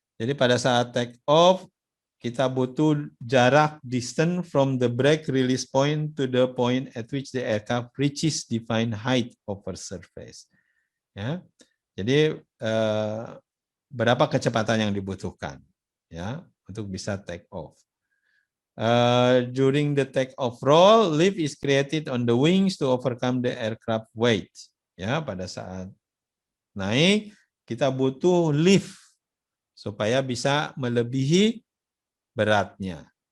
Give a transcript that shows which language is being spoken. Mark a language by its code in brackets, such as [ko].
[id] Jadi pada saat take off kita butuh jarak [en] distance from the brake release point to the point at which the aircraft reaches defined height over surface. [id] Ya, jadi berapa kecepatan yang dibutuhkan, ya, untuk bisa take off. [en] During the take off roll, lift is created on the wings to overcome the aircraft weight. [id] Ya, pada saat naik kita butuh lift supaya bisa melebihi beratnya.